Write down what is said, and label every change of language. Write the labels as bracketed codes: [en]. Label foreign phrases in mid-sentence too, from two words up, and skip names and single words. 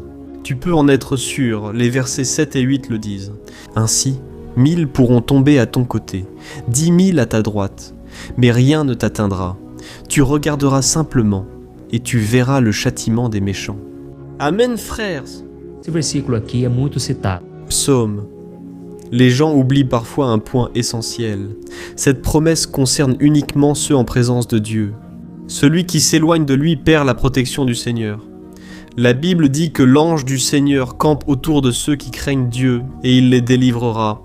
[fr] Tu peux en être sûr, les versets 7 et 8 le disent. Ainsi, 1000 pourront tomber à ton côté, 10 000 à ta droite, mais rien ne t'atteindra. Tu regarderas simplement et tu verras le châtiment des méchants. Amen, frères. [pt] Esse versículo aqui é muito citado. [fr] Psaume. Les gens oublient parfois un point essentiel. Cette promesse concerne uniquement ceux en présence de Dieu. Celui qui s'éloigne de lui perd la protection du Seigneur. La Bible dit que l'ange du Seigneur campe autour de ceux qui craignent Dieu et il les délivrera.